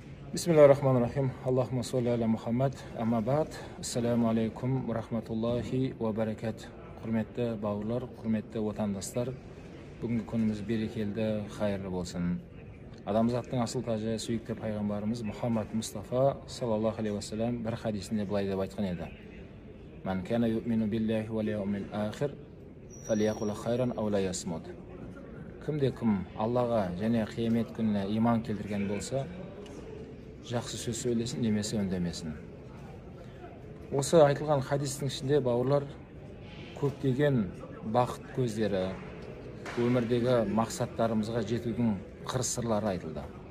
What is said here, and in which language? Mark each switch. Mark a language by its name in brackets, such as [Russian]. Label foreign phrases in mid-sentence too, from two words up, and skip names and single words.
[Arabic] بسم الله الرحمن الرحيم. اللهم صل على محمد. أما بعد. السلام عليكم ورحمة الله وبركات. [Kazakh] Құрметті бауырлар, құрметті отандастар, бүгінгі күніміз берекелі, хайырлы болсын. Адамзаттың асыл тажы, сүйікті пайғамбарымыз Мұхаммад Мұстафа [Arabic] صلى الله عليه وسلم [Kazakh] бір хадисінде былай деп айтқан еді: [Arabic] "من كان يؤمن بالله واليوم الآخر فليقل خيرا أو ليصمت." [Kazakh] Кім Аллаға және қиямет күніне иман келтірген болса, жақсы сөз сөйлесін, немесе үндемесін. Осы айтылған хадистің ішінде бауырлар көптеген бақыт көздері, өмірдегі мақсаттарымызға жетудің қыр-сырлары айтылды.